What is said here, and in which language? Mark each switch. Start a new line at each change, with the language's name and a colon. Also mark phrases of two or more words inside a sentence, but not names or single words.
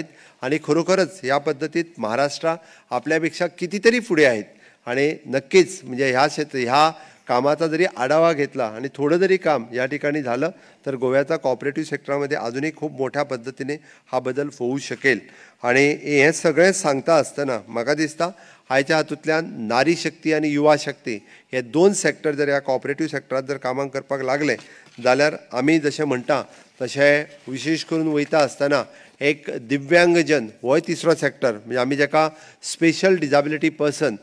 Marathi: आणि खरोखरच या पद्धतीत महाराष्ट्र आपल्यापेक्षा कितीतरी पुढे आहेत. आणि नक्कीच म्हणजे ह्या कामाचा जरी आढावा घेतला आणि थोडं जरी काम या ठिकाणी झालं तर गोव्याचा कॉपरेटिव्ह सेक्टरमध्ये अजूनही खूप मोठ्या पद्धतीने हा बदल होऊ शकेल.
Konkani: आणि हे सगळें सांगता असताना म्हाका दिसता आयच्या हातूंतल्यान नारी शक्ती आणि युवा शक्ती हे दोन सेक्टर जर ह्या कॉपरेटिव्ह सेक्टरात जर कामाक करपाक लागले जाल्यार आमी जशें म्हणटा तशें विशेष करून वयता आसतना एक दिव्यांगजन होय तिसरो सेक्टर, म्हणजे आमी जाका
English: special disability person